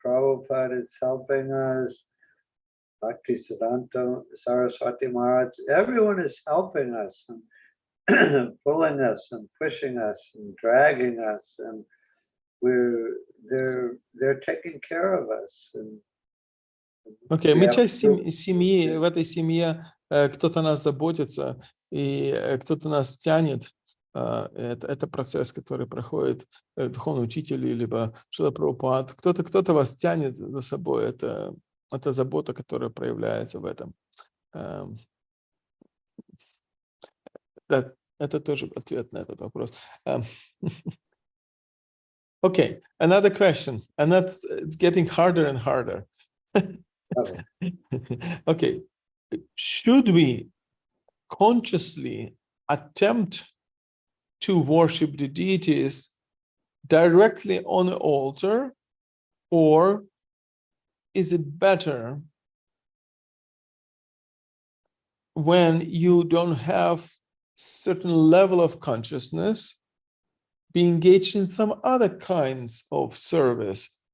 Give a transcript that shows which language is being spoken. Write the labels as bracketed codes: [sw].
[en] Prabhupada is helping us. Bhakti Siddhanta, Saraswati Maharaj, everyone is helping us and pulling us and pushing us and dragging us, and they're taking care of us. [ru] Окей, мы часть семьи, в этой семье кто-то нас заботится, и кто-то нас тянет. Это процесс, который проходит духовный учитель, либо Шрила Прабхупад. Кто-то вас тянет за собой. Это забота, которая проявляется в этом. Это тоже ответ на этот вопрос. [en] Okay, another question, and it's getting harder and harder. Okay, should we consciously attempt to worship the deities directly on the altar, or is it better when you don't have certain level of consciousness, be engaged in some other kinds of service?